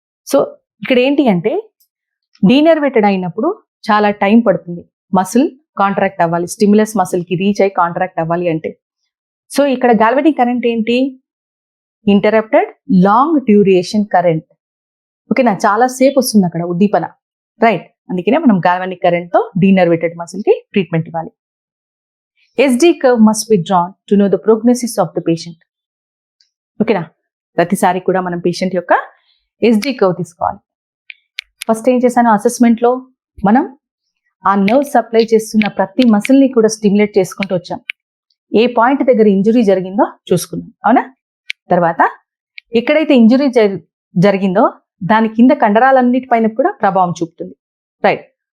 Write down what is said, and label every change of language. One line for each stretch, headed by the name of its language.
Telugu: So ఇక్కడ ఏంటి అంటే డీనర్వేటెడ్ అయినప్పుడు చాలా టైం పడుతుంది మసిల్ కాంట్రాక్ట్ అవ్వాలి, స్టిమ్యులస్ మసిల్కి రీచ్ అయ్యి కాంట్రాక్ట్ అవ్వాలి అంటే. సో ఇక్కడ గాల్వనిక్ కరెంట్ ఏంటి? Interrupted long duration current. ఓకేనా, చాలా సేపు వస్తుంది అక్కడ ఉద్దీపన, రైట్. అందుకనే మనం గాల్వనిక్ కరెంట్తో డీనర్వేటెడ్ మసిల్కి ట్రీట్మెంట్ ఇవ్వాలి.
English: SD curve must be drawn to know the prognosis of the patient.
Telugu: ఓకేనా, ప్రతిసారి కూడా మనం పేషెంట్ యొక్క ఎస్డి కర్వ్ తీసుకోవాలి. ఫస్ట్ ఏం చేశాను, అసెస్మెంట్లో మనం ఆ నర్వ్ సప్లై చేస్తున్న ప్రతి మసిల్ని కూడా స్టిమ్యులేట్ చేసుకుంటూ వచ్చాం. ఏ పాయింట్ దగ్గర ఇంజురీ జరిగిందో చూసుకున్నాం, అవునా? తర్వాత ఎక్కడైతే ఇంజురీ జరిగిందో దాని కింద కండరాలన్నిటిపైన కూడా ప్రభావం చూపుతుంది, రైట్?